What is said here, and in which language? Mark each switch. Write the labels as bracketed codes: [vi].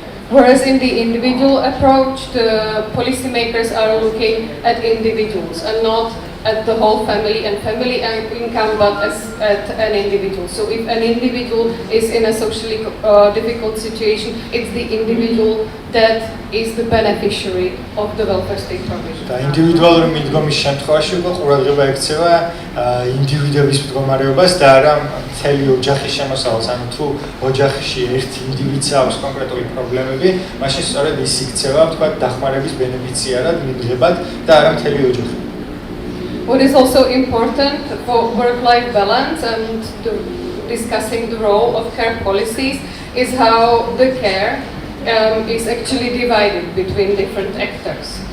[en] Whereas in the individual approach, the policymakers are looking at individuals and not at the whole family and family income, but at an individual. So if an individual is in a socially difficult situation, it's the individual that is the beneficiary of the welfare state provision. [ka] და ინდივიდუალური მიდგომის შემთხვევაში უკვე ყურადღება ექცევა ინდივიდების მდგომარეობას და არა მთელი ოჯახის შემოსავალს. ანუ თუ ოჯახში ერთი ინდივიდს აქვს კონკრეტული პრობლემები, მაშინ სწორედ ის იქცევა, თქვა, დახმარების ბენეფიციარად, მიღებად და არა მთელი ოჯახი. [en] What is also important for work-life balance and discussing the role of care policies is how the care is actually divided between different actors.